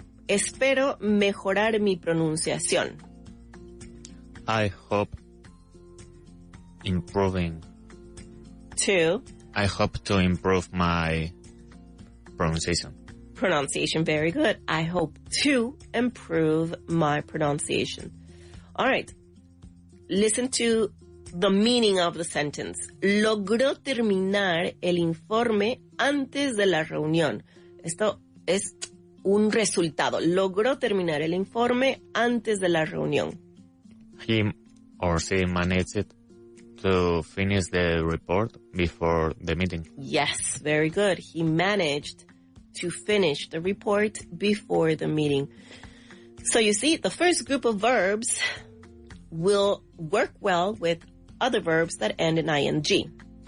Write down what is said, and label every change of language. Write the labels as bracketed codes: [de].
[es] Espero mejorar mi pronunciación. [en] I hope to improve my pronunciation. Pronunciation, very good. I hope to improve my pronunciation. All right. Listen to the meaning of the sentence. [es] Logró terminar el informe antes de la reunión. Esto es un resultado. Logró terminar el informe antes de la reunión. [en] He or she managed to finish the report before the meeting. Yes, very good. He managed to finish the report before the meeting. So you see, the first group of verbs will work well with other verbs that end in ing.